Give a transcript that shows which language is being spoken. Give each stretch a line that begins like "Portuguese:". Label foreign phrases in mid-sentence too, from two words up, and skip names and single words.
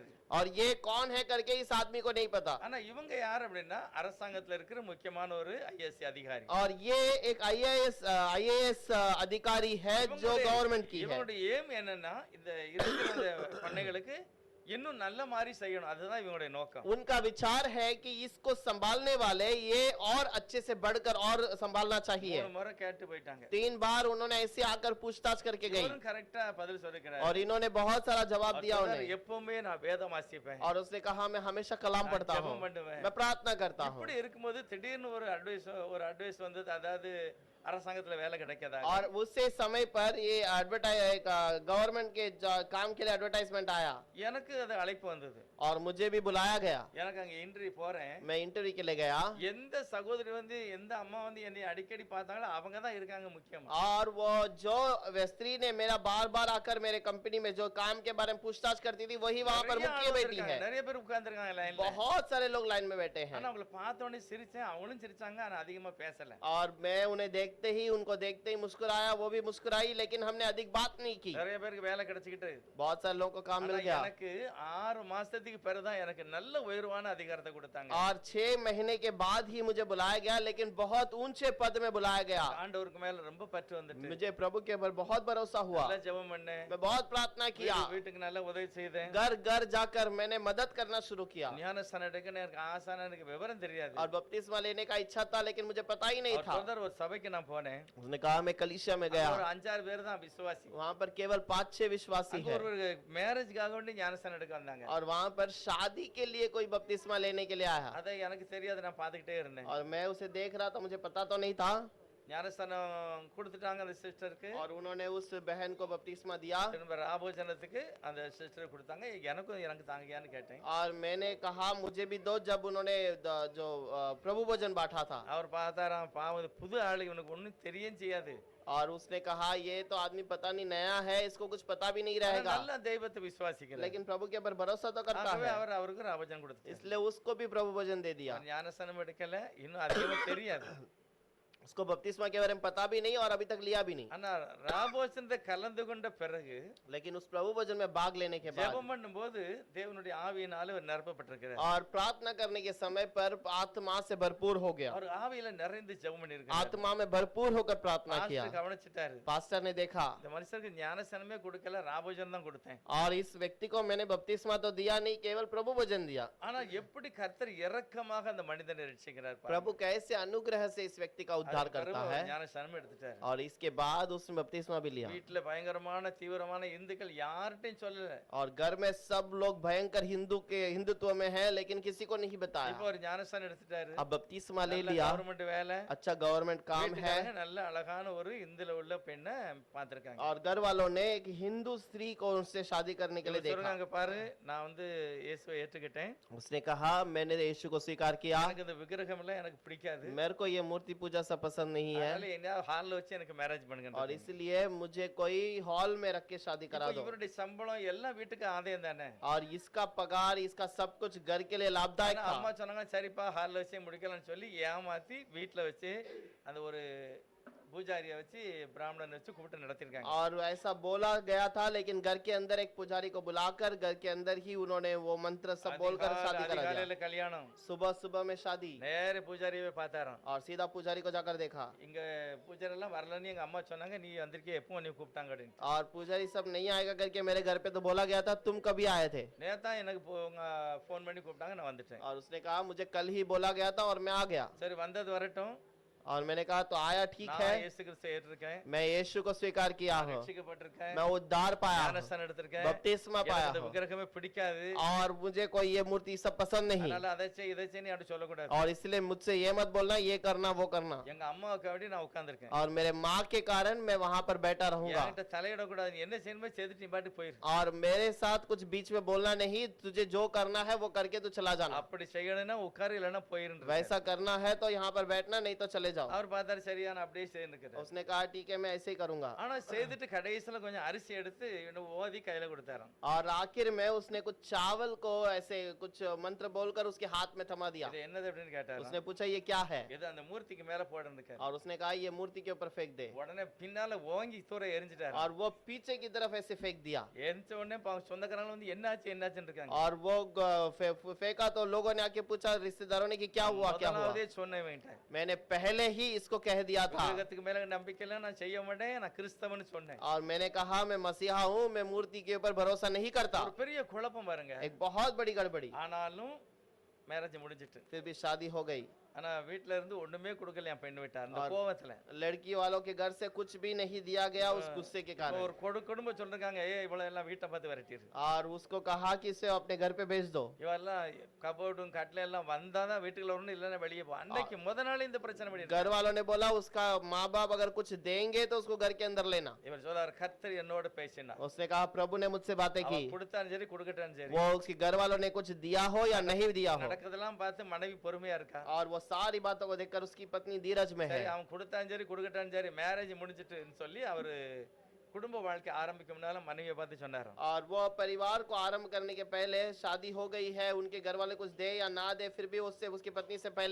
Hindi: और ये कौन है करके इस आदमी को नहीं पता।
Tamil: ஆனா இவங்க யார் அப்படின்னா அரசாங்கத்துல இருக்கிற முக்கியமான ஒரு ஐஏஎஸ் அதிகாரி.
Hindi: और ये एक आईएएस अधिकारी है जो गवर्नमेंट की है।
Tamil: இவங்களுடைய ஏம் என்னன்னா இந்த இருக்கிற பண்ணைகளுக்கு இன்னும் நல்ல மாதிரி செய்யணும், அதுதான் இவங்களுடைய நோக்கம்.
Hindi: उनका विचार है कि इसको संभालने वाले ये और अच्छे से बढ़कर और संभालना चाहिए।
Tamil: ஒரு முறை கேட்டு போயிட்டாங்க.
Hindi: 3 बार उन्होंने ऐसे आकर पूछताछ करके गई,
Tamil: இவரும் கரெக்ட்டா பதில் சொல்லிக்கிறார்.
Hindi: और इन्होंने बहुत सारा जवाब दिया उन्हें,
Tamil: எப்பவுமே நான் வேதம் வாசிப்பேன்,
Hindi: और उसने कहा मैं हमेशा कलाम
Tamil: நான்
Hindi: पढ़ता हूँ,
Tamil: ஜெபம் பண்ணுவேன்.
Hindi: मैं प्रार्थना करता हूँ।
Tamil: இப்படி இருக்கும்போது திடீர்னு ஒரு அட்வைஸ் வந்தது, அதாவது அரசாங்கத்துல வேலை கிடைக்காதா.
Hindi: और उसी समय पर ये गवर्नमेंट के काम के लिए एडवर्टाइजमेंट आया,
Tamil: எனக்கு அது அழைப்பு வந்தது.
Hindi: और मुझे भी बुलाया गया।
Tamil: எனக்கு அங்க இன்டர்வியூ போறேன்.
Hindi: मैं इंटरव्यू के लिए गया,
Tamil: எந்த சகோதரி எந்த அம்மா என்னை அடிக்கடி பார்த்தாங்களோ அவங்க தான் இருக்காங்க முக்கியமா.
Hindi: और वो जो स्त्री ने मेरा बार बार आकर मेरे कंपनी में जो काम के बारे में पूछताछ करती थी वही वहां पर मुख्य बैठी है।
Tamil: நிறைய பேர் உட்கார்ந்திருக்காங்க லைன்ல.
Hindi: बहुत सारे लोग लाइन में बैठे हैं,
Tamil: ஆனா அவங்கள பார்த்த உடனே சிரிச்சேன், அவங்களும் சிரிச்சாங்க, ஆனா அதிகமா பேசல.
Hindi: और मैं उन्हें देख देखते ही उनको देखते ही मुस्कुराया, वो भी मुस्कुराई, लेकिन हमने अधिक बात नहीं की।
Tamil: நிறைய பேருக்கு வேலை கிடைச்சிக்கிட்டு
Hindi: बहुत सारे लोगों को काम
Tamil: ஆனா
Hindi: मिल गया
Tamil: எனக்கு 6 மாசத்துக்கு பிறகுதான் எனக்கு நல்ல உயர்வான அதிகாரத்தை கொடுத்தாங்க.
Hindi: और 6 महीने के बाद ही मुझे बुलाया गया, लेकिन बहुत ऊंचे पद में बुलाया गया।
Tamil: ஆண்டவருக்கு மேல ரொம்ப பற்று வந்துட்டு
Hindi: मुझे प्रभु के ऊपर बहुत भरोसा हुआ,
Tamil: நல்லா ஜெபம் பண்ணேன்,
Hindi: मैं बहुत प्रार्थना किया,
Tamil: வீட்டுக்கு நல்லா உதவி செய்தேன்.
Hindi: घर घर जाकर मैंने मदद करना शुरू किया।
Tamil: ஞானஸ்தானம் எடுக்க எனக்கு ஆசான எனக்கு விவரம் தெரியாது.
Hindi: और बपतिस्मा लेने का इच्छा था, लेकिन मुझे पता ही नहीं
Tamil: அவர்
Hindi: था।
Tamil: சொல்றாரு, ஒரு சபைக்கு நான் போனேன்,
Hindi: उसने कहा मैं कलीसिया में
Tamil: ஒரு
Hindi: गया,
Tamil: 5-6 பேர் தான் விசுவாசி.
Hindi: वहां पर केवल 5-6 विश्वासी
Tamil: அங்க
Hindi: है,
Tamil: ஒரு மேரேஜ்க்காக வேண்டி ஞானஸ்தானம் எடுக்க வந்தாங்க.
Hindi: और वहां पर शादी के लिए कोई बपतिस्मा लेने के लिए आया,
Tamil: அதை எனக்கு தெரியாது, நான் பார்த்துக்கிட்டே இருந்தேன்.
Hindi: और मैं उसे देख रहा था, मुझे पता तो नहीं था।
Tamil: ஞானஸ்தானம் கொடுத்துட்டாங்க அந்த சிஸ்டருக்கு.
Hindi: और उन्होंने उस बहन को बपतिस्मा दिया,
Tamil: திரும்ப ராபோஜனத்துக்கு அந்த சிஸ்டர் கொடுத்தாங்க. எனக்கும் எனக்கு தாங்கயான்னு கேட்டேன்.
Hindi: और मैंने कहा मुझे भी दो, जब उन्होंने जो प्रभु भोजन बांटा था।
Tamil: அவர் பார்த்தாராம், பாவம் இது புது ஆளு, இவனுக்கு ஒண்ணும் தெரியும் செய்யாது.
Hindi: और उसने कहा ये तो आदमी पता नहीं नया है, इसको कुछ पता भी नहीं
Tamil: ஆனா
Hindi: रहेगा,
Tamil: நல்ல தெய்வத்தை விசுவாசிக்கல.
Hindi: लेकिन प्रभु के ऊपर भरोसा तो करता
Tamil: ஆகவே
Hindi: है,
Tamil: அவர் அவருக்கு ராபோஜனம் கொடுத்தார்.
Hindi: इसलिए उसको भी प्रभु भोजन दे दिया।
Tamil: ஞானஸ்தானம் எடுக்கல, இன்னும் அதிகமா தெரியாது.
Hindi: उसको बपतिस्मा के बारे में पता भी नहीं और अभी तक लिया भी नहीं,
Tamil: ஆனா ராபோஜனத்தை கலந்து கொண்ட பிறகு
Hindi: लेकिन उस प्रभु भोजन में भाग लेने के बाद
Tamil: ஜெபம் பண்ணும்போது தேவனுடைய ஆவியினால அவர் நிரப்பப்பட்டிருக்கிறார்.
Hindi: और प्रार्थना करने के समय पर आत्मा से भरपूर हो गया,
Tamil: அவர் ஆவியில நிறைந்து ஜெபம் பண்ணிருக்கார்.
Hindi: आत्मा में भरपूर होकर प्रार्थना किया।
Tamil: பாஸ்டர் கவனிச்சிட்டாரு,
Hindi: पास्टर ने देखा,
Tamil: இந்த மனுஷருக்கு ஞானஸ்தானமே கொடுக்கல, ராபோஜனம் தான் கொடுத்தேன்.
Hindi: और इस व्यक्ति को मैंने बपतिस्मा तो दिया नहीं, केवल प्रभु भोजन दिया।
Tamil: ஆனா எப்படி கர்த்தர் இரக்கமாக அந்த மனிதனை ரட்சிக்கிறார் பாருங்க.
Hindi: प्रभु कैसे अनुग्रह से इस व्यक्ति का उद्धार करता है,
Tamil: ஞானஸ்தானம் எடுத்துட்டாரு.
Hindi: और इसके बाद उसने बपतिस्मा भी लिया।
Tamil: வீட்டுல பயங்கரமான தீவிரமான இந்துக்கள் யார்கிட்டயும் சொல்லல.
Hindi: और घर में सब लोग भयंकर हिंदुत्व में है, लेकिन किसी को नहीं
Tamil: இப்போ
Hindi: बताया।
Tamil: ஒரு ஞானஸ்தானம் எடுத்துட்டாரு,
Hindi: अब बपतिस्मा ले लिया,
Tamil: கவர்மெண்ட் வேலை,
Hindi: अच्छा गवर्नमेंट काम है,
Tamil: வீட்டுக்காரங்க நல்ல அழகான ஒரு இந்துல உள்ள பெண்ணை பார்த்திருக்காங்க.
Hindi: और घर वालों ने एक हिंदू स्त्री को उससे शादी करने के लिए देखा।
Tamil: சொல்றாங்க, பாரு நான் வந்து இயேசுவை ஏற்றுக்கிட்டேன்,
Hindi: उसने कहा मैंने यीशु को स्वीकार किया,
Tamil: எனக்கு இந்த விக்கிரகம் எல்லாம் எனக்கு பிடிக்காது,
Hindi: मेरे को ये मूर्ति पूजा सब पसंद नहीं है,
Tamil: அதனால என்ன ஹால்ல வச்சு எனக்கு மேரேஜ் பண்ணுங்க.
Hindi: और इसलिए मुझे कोई हॉल में रख के शादी करा दो।
Tamil: இவருடைய சம்பளம் எல்லாம் வீட்டுக்கு ஆதாயம் தானே.
Hindi: और इसका पगार, इसका सब कुछ घर के लिए लाभदायक
Tamil: ஆனா அம்மா
Hindi: था।
Tamil: சொன்னாங்க, சரிப்பா ஹால்ல வச்சே முடிக்கலாம்னு சொல்லி ஏமாத்தி வீட்டுல வச்சு அந்த ஒரு பூஜாரியை வச்சு பிராமணன் வச்சு கூப்பிட்டு நடத்திருக்காங்க.
Hindi: और ऐसा बोला गया था, लेकिन घर के अंदर एक पुजारी को बुलाकर घर के अंदर ही उन्होंने वो मंत्र सब बोलकर शादी करा दिया।
Tamil: அதிகாலையில கல்யாணம்,
Hindi: सुबह सुबह में शादी,
Tamil: நேர பூஜாரியை பார்த்தாராம்.
Hindi: और सीधा पुजारी को जाकर देखा,
Tamil: இங்க பூஜாரி எல்லாம் வரலன்னு எங்க அம்மா சொன்னாங்க, நீ வந்திருக்கே, எப்போ நீ கூப்பிட்டாங்க அப்படின்னு.
Hindi: और पुजारी सब नहीं आएगा करके मेरे घर पे तो बोला गया था, तुम कभी आए थे?
Tamil: நேத்தா எனக்கு ஃபோன் பண்ணி கூப்பிட்டாங்க, நான் வந்துட்டேன்.
Hindi: और उसने कहा मुझे कल ही बोला गया था और मैं आ गया।
Tamil: சரி வந்தது வரட்டும்,
Hindi: और मैंने कहा तो आया, ठीक
Tamil: நான்
Hindi: है,
Tamil: இயேசு கிறிஸ்துவை ஏற்றிருக்கேன்,
Hindi: मैं यीशु को स्वीकार किया हूँ,
Tamil: ரட்சிக்கப்பட்டிருக்கேன்,
Hindi: मैं उद्धार पाया हूँ,
Tamil: ஞானஸ்தானம் எடுத்திருக்கேன்,
Hindi: बपतिस्मा
Tamil: எனக்கு
Hindi: पाया
Tamil: அந்த
Hindi: हूँ,
Tamil: விக்கிரகமே பிடிக்காது,
Hindi: और मुझे कोई ये मूर्ति सब पसंद नहीं,
Tamil: அதனால அதை செய் இதை செய் அப்படி சொல்லக்கூடாது.
Hindi: और इसलिए मुझसे ये मत बोलना, ये करना वो करना।
Tamil: எங்க அம்மாவுக்கு அப்படி நான் உட்கார்ந்திருக்கேன்,
Hindi: और मेरे माँ के कारण मैं वहां पर बैठा रहूंगा,
Tamil: என்கிட்ட தலையிடக்கூடாது, நீ என்ன செய்யணுமோ செய்துட்டு நீ பாட்டு போயிரு,
Hindi: और मेरे साथ कुछ बीच में बोलना नहीं, तुझे जो करना है वो करके तू चला जाना,
Tamil: அப்படி செய்யணும்னா உட்காரு, இல்லைன்னா போயிருன்ற.
Hindi: वैसा करना है तो यहाँ पर बैठना, नहीं तो चले जाओ।
Tamil: அவர் பார்த்தாரு, சரியா நான் அப்படியே செய்யணுக்கிறேன்.
Hindi: उसने कहा ठीक है मैं ऐसे ही करूंगा।
Tamil: ஆனா செய்துட்டு கடைசியில கொஞ்சம் அரிசி எடுத்து இன்னும் ஓதி கையில கொடுத்தாராம்.
Hindi: और आखिर में उसने कुछ चावल को ऐसे कुछ मंत्र बोलकर उसके हाथ में थमा दिया।
Tamil: இது என்னது அப்படின்னு கேட்டாராம்.
Hindi: उसने पूछा ये क्या है?
Tamil: இது அந்த மூர்த்திக்கு மேல போடுறதுக்கு.
Hindi: और उसने कहा ये मूर्ति के ऊपर फेंक दे।
Tamil: உடனே பின்னால ஓங்கி தூர எரிஞ்சிட்டாரு.
Hindi: और वो पीछे की तरफ ऐसे फेंक दिया।
Tamil: எரிஞ்ச உடனே சொந்தக்காரங்க வந்து என்னாச்சுன்னு இருக்காங்க.
Hindi: और वो फेंका तो लोगों ने आके पूछा, रिश्तेदारों ने कि क्या हुआ क्या हुआ?
Tamil: முதலாவதே சொன்னேன்,
Hindi: मैंने पहले ही इसको कह दिया था।
Tamil: விக்கிரகத்துக்கு மேல நம்பிக்கை இல்ல, நான் செய்ய மாட்டேன், நான் கிறிஸ்தவன்னு சொன்னேன்.
Hindi: और मैंने कहा मैं मसीहा हूँ, मैं मूर्ति के ऊपर भरोसा नहीं करता।
Tamil: ஒரு பெரிய குழப்பம் பாருங்க.
Hindi: एक बहुत बड़ी गड़बड़ी।
Tamil: ஆனாலும் மேரேஜ் முடிஞ்சிட்டு,
Hindi: फिर भी शादी हो गई।
Tamil: ஆனா வீட்ல இருந்து ஒண்ணுமே கொடுக்கல என் பெண் வீட்டார், அந்த கோவத்துல.
Hindi: लड़की वालों के घर से कुछ भी नहीं दिया गया उस गुस्से के कारण।
Tamil: ஒரு குடும்பம் சொல்றாங்க, ஏய் இவ்வளவு எல்லாம் வீட்டை பார்த்து விரட்டிரு.
Hindi: और उसको कहा कि इसे अपने घर पे भेज दो।
Tamil: இவெல்லாம் கபோர்டும் கட்ல எல்லாம் வந்தாதான் வீட்டுக்குள்ள வரணும், இல்லன்னா வெளியே போ. அன்னைக்கு முத நாள் இந்த பிரச்சனை பண்ணி
Hindi: घर वालों ने बोला उसका माँ बाप अगर कुछ देंगे तो उसको घर के अंदर लेना।
Tamil: இவர் சொல்றாரு, கர்த்தர் என்னோட பேசினா,
Hindi: उसने कहा प्रभु ने मुझसे बातें की,
Tamil: கொடுத்தாலும் சரி கொடுக்கட்டாலும் சரி,
Hindi: वो उसके घर वालों ने कुछ दिया हो या नहीं दिया हो।
Tamil: நடக்கிறதெல்லாம் பார்த்து மனைவி பொறுமையா இருக்கா.
Hindi: और वो सारी बातों को देखकर उसकी पत्नी धीरज में है।
Tamil: சரி அவன் கொடுத்தாலும் சரி கொடுக்கட்டாலும் சரி மேரேஜ் முடிஞ்சிட்டுன்னு சொல்லி அவரு குடும்ப வாழ்க்கை ஆரம்பிக்கும் முன்னால மனைவியை பார்த்து சொன்னாராம்,
Hindi: और वो परिवार को आरंभ करने के पहले शादी हो गई है, उनके घर वाले कुछ दे या ना दे, फिर भी उससे उसकी पत्नी से पहले